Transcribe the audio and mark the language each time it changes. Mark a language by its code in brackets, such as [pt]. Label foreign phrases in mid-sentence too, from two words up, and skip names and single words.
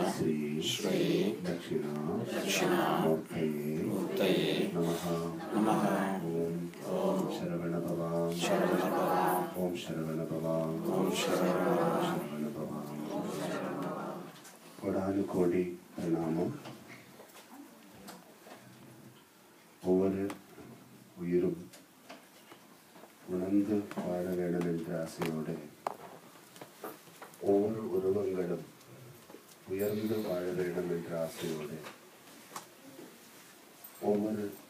[sa] श्री दक्षिणा मूर्तये. Namaha. ॐ शरवण ॐ शरवण ॐ शरवण [ta] கோடானு கோடி பிரணாமம். ஒவ்வொரு உயிரும் உணர்ந்து வாழ வேண்டும் என்ற ஆசையோடு ஒவ்வொரு உருவங்களும் உயர்ந்து வாழ வேண்டும் என்ற ஆசையோடு ஒவ்வொரு